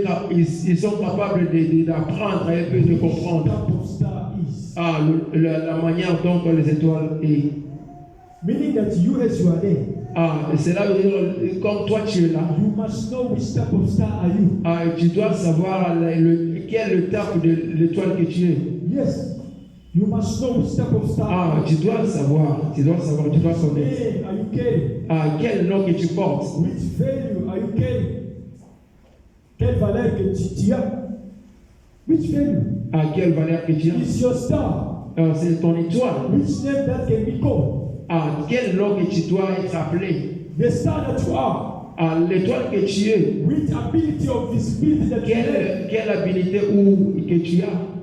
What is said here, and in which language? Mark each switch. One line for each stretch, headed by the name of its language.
French: Ils sont capables d'apprendre et puis de comprendre
English: what of star is.
French: la manière dont les étoiles est.
English: Meaning that you, as you are there,
French: Cela veut dire, comme toi tu es là,
English: you must know which type of star are you.
French: tu dois savoir quel est le type de l'étoile que tu es.
English: Yes, you must know which type of star.
French: Tu dois savoir, tu dois connaître.
English: Hey, are you carrying?
French: Quel nom que tu portes.
English: Which value are you carrying?
French: Quelle valeur que tu as?
English: Which value?
French: Quelle valeur que tu as.
English: Is your star?
French: C'est ton étoile.
English: Which name that can be called?
French: Quel nom que tu dois être appelé.
English: The star that you are.
French: L'étoile que tu es.
English: Which ability of visibility that you have?
French: Quelle habilité que tu as.